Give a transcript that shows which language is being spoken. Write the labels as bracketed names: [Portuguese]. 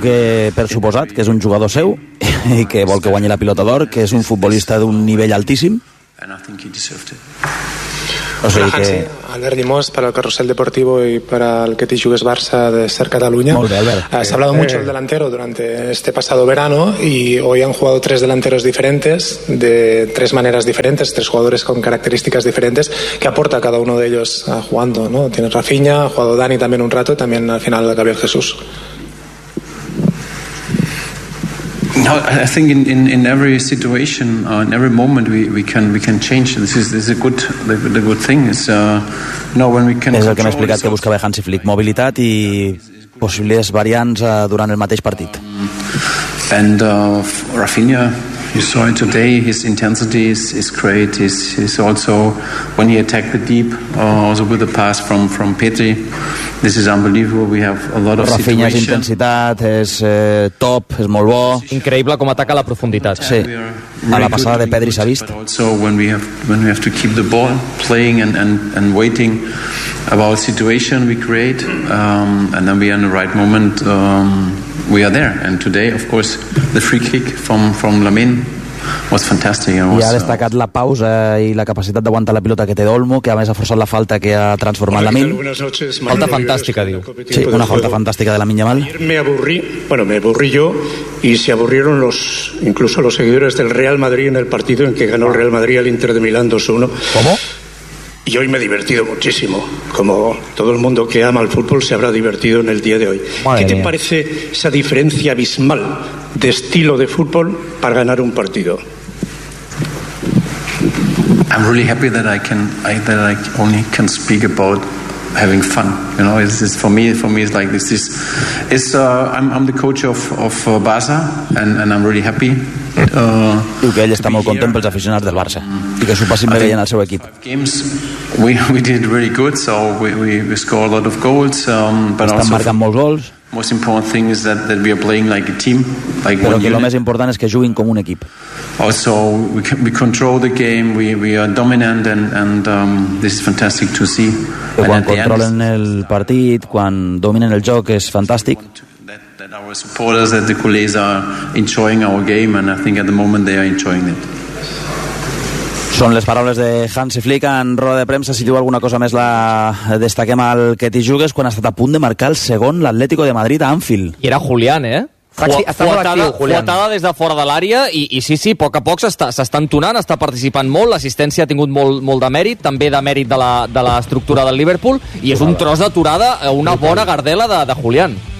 [Catalan] que per suposat que és un jugador seu i que vol que guanyi la pilota d'or, que és un futbolista d'un nivell altíssim. [English] And I think he deserved it. [Catalan] O sigui que... Albert Llimós, per al Carrusel Deportivo i per al que t'hi jugues Barça de Ser Catalunya. Molt bé, Albert. [Spanish] Has hablado mucho del delantero durante este pasado verano y hoy han jugado tres delanteros diferentes, de tres maneras diferentes, tres jugadores con características diferentes. ¿Qué aporta cada uno de ellos jugando, no? Tienes Rafinha, ha jugado Dani también un rato, también al final Gabriel Jesús. [English] No, I think in every situation, in every moment, we can change. This is a good thing. [Catalan] És el que m'ha explicat que buscava Hansi Flick, mobilitat i possibles variants durant el mateix partit. [English] And Rafinha, you saw it today. His intensity is great. He's also when he attacked the deep, also with the pass from Petri. This is unbelievable. We have a lot of situations. [Catalan] Rafinha's intensitat és top, és molt bo. Increïble com ataca la profunditat. Sí. A la passada de Pedri s'ha vist. [English] So when we have to keep the ball, playing and waiting about situation we create, and then we are in the right moment. We are there, and today, of course, the free kick from Lamine was fantastic. [Catalan] I ha destacat la pausa i la capacitat d'aguantar la pilota que té d'Olmo, que a més ha forçat la falta que ha transformat Lamine. Falta fantàstica, diu. Sí, una falta fantàstica de Lamine Yamal. [Spanish] Me aburrí yo, y se aburrieron incluso los seguidores del Real Madrid en el partido en que ganó el Real Madrid al Inter de Milán 2-1. ¿Cómo? Y hoy me he divertido muchísimo, como todo el mundo que ama el fútbol se habrá divertido en el día de hoy. Madre ¿Qué te mía. Parece esa diferencia abismal de estilo de fútbol para ganar un partido? [English] I'm really happy that I only can speak about having fun. You know, it's for me it's like this. I'm the coach of Barça and I'm really happy. [Catalan] Diu que ell està molt content pels aficionats del Barça i que s'ho passin bé veient el seu equip. [English] We did really good, so we scored a lot of goals, but [Catalan] estan marcant molts gols. [English] Most important thing is that we are playing like a team, like [Catalan] però que el més important és que juguin com un equip. [English] Also we control the game, we are dominant and this is fantastic to see. [Catalan] Que quan controlen el partit, quan dominen el joc, és fantàstic. [English] That our supporters, that the culés are enjoying our game, and I think at the moment they are enjoying it. [Catalan] Són les paraules de Hansi Flick en roda de premsa. Si diu alguna cosa més, la destaquem al que t'hi jugues, quan ha estat a punt de marcar el segon l'Atlético de Madrid a Anfield. I era Julián, eh? Fuatada des de fora de l'àrea i sí, a poc a poc s'està entonant, està participant molt, l'assistència ha tingut molt de mèrit, també de mèrit de la estructura del Liverpool, i és un tros d'aturada, una bona gardela de Julián.